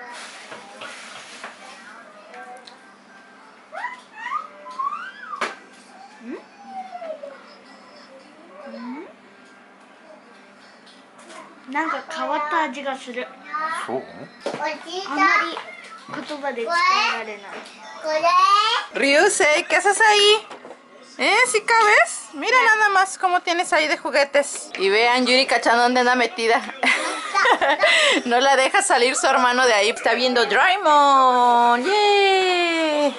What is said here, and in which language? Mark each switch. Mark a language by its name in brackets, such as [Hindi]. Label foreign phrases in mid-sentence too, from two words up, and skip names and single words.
[Japanese] なんか変わった味がする。そう？あんまり言葉で伝えられない。 [Spanish] Ryuse, ¿qué haces ahí? ¿Sí cabes? Mira nada más cómo tienes ahí de juguetes. Y vean, Yurika Chan dónde anda metida. No la deja salir su hermano de ahí. Está viendo Doraemon. ¡Yay!